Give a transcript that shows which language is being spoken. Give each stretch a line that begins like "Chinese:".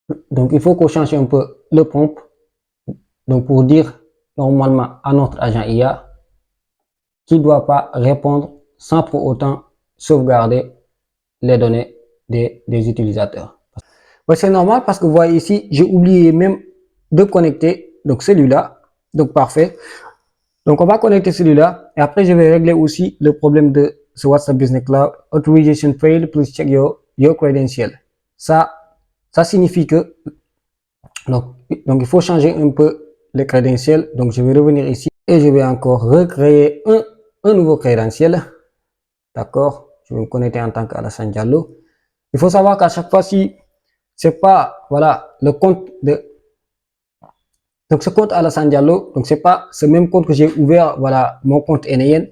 French: Donc, il faut qu'on change un peu le prompt. Donc, pour dire normalement à notre agent IA qu'il ne doit pas répondre sans pour autant sauvegarder les données des utilisateurs. Ouais, c'est normal parce que vous voyez ici, j'ai oublié même de connecter donc celui-là. Donc, parfait. Donc, on va connecter celui-là. Et après, je vais régler aussi le problème de ce WhatsApp Business Cloud.
English: Authorization failed, please check your credential.
French: Ça signifie que donc, il faut changer un peu les crédentiels. Donc, je vais revenir ici et je vais encore recréer un nouveau crédentiel. D'accord? Je vais me connecter en tant qu'Alassane Diallo. Il faut savoir qu'à chaque fois, si c'est pas, voilà, le compte de, donc ce compte Alassane Diallo, donc c'est pas ce même compte que j'ai ouvert, voilà, mon compte NAN.